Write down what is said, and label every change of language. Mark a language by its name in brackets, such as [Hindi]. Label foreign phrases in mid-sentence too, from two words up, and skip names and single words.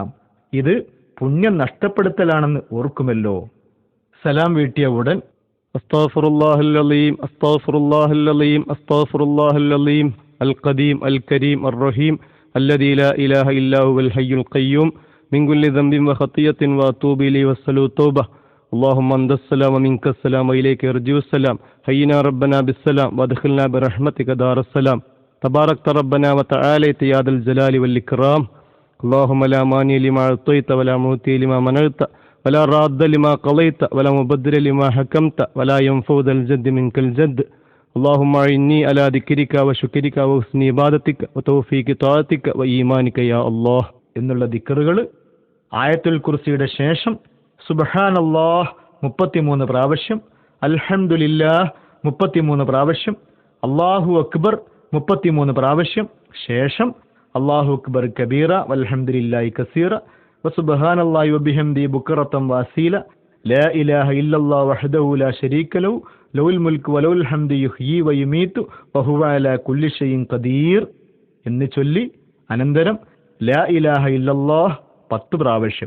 [Malayalam] ഇത് പുണ്യം നഷ്ടപ്പെടുത്തലാണെന്ന് ഓർക്കുമല്ലോ. സലാം വീട്ടിയ ഉടൻ [Arabic] أستغفر الله العظيم أستغفر الله العظيم أستغفر الله العظيم القديم الكريم الرحيم الذي لا إله إلا هو الحي القيوم من كل ذنب وخطيئة وأتوب إليه وأسأله التوبة اللهم أنت السلام ومنك السلام وإليك يرجع السلام حينا ربنا بالسلام وادخلنا برحمتك دار السلام تباركت ربنا وتعاليت يا ذا الجلال والإكرام اللهم لا مانع لما أعطيت ولا معطي لما منعت ولا راد لما قضيت ولا مبدل لما حكمت ولا ينفع ذا الجد منك الجد اللهم أعني على ذكرك وشكرك وحسن عبادتك وتوفيق طاعتك وإيمانك يا الله [Malayalam] എന്നുള്ള ദിക്റുകൾ ആയത്തുൽ കുർസിയുടെ ശേഷം സുബ്ഹാനല്ലാഹ് 33 പ്രാവശ്യം, അൽഹംദുലില്ലാഹ് 33 പ്രാവശ്യം, [Arabic] الله أكبر [Malayalam] 33 പ്രാവശ്യം, ശേഷം [Arabic] الله أكبر كبيرا والحمد لله كثيرا وسبحان الله وبحمده بكرة وأصيلا لا إله إلا الله وحده لا شريك له له الملك وله الحمد يحيي ويميت وهو على كل شيء قدير [Malayalam] എന്ന് ചൊല്ലി അനന്തരം [Arabic] لا إله إلا الله [Malayalam] 10 പ്രാവശ്യം.